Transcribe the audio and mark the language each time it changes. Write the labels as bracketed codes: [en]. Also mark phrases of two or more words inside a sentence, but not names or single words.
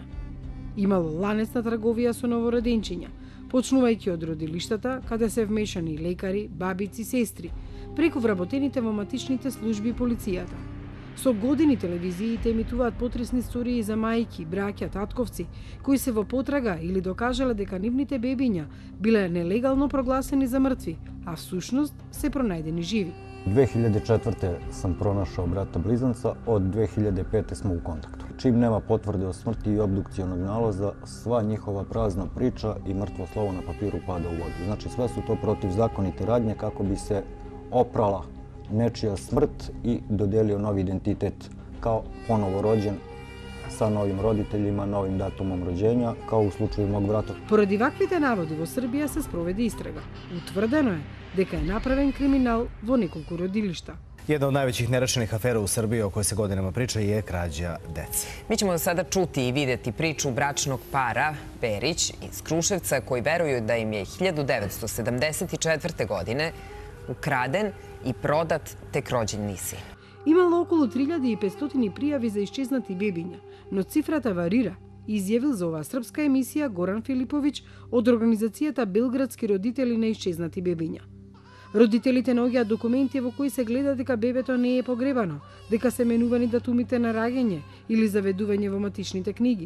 [mk] Имало ланец на трговија со новороденчиња, почнувајќи од родилиштата, каде се вмешани лекари, бабици, сестри, преку вработените во матичните служби и полицијата. Со години телевизиите емитуваат потресни истории за мајки, браќа, татковци, кои се во потрага или докажале дека нивните бебиња биле нелегално прогласени за мртви, а всушност се пронајдени живи. [sr] 2004. sam pronašao brata blizanca, od 2005. smo u kontaktu. Čim nema potvrde o smrti i obdukcionog nalaza, sva njihova prazna priča i mrtvo slovo na papiru pada u vodu. Znači sve su to protivzakonite radnje kako bi se oprala nečija smrt i dodelio novi identitet kao ponovo rođen sa novim roditeljima, novim datumom rođenja, kao u slučaju mog brata. [mk] Поради ваквите наводи во Србија се спроведе истрага. Утврдено е дека е направен криминал во неколку родилишта. [sr] Jedna od najvećih nerešenih afera u Srbiji o kojoj se godinama priča je krađa dece. Mi ćemo sada čuti i videti priču bračnog para Perić iz Kruševca koji veruju da im je 1974. godine ukraden i prodat tek rođeni sin. [mk] Имало околу 3500 пријави за исчезнати бебиња, но цифрата варира, изјавил за оваа српска емисија Горан Филиповиќ од организацијата Белградски родители на исчезнати бебиња. Родителите наоѓаат документи во кои се гледа дека бебето не е погребано, дека се менувани датумите на раѓање или заведување во матичните книги.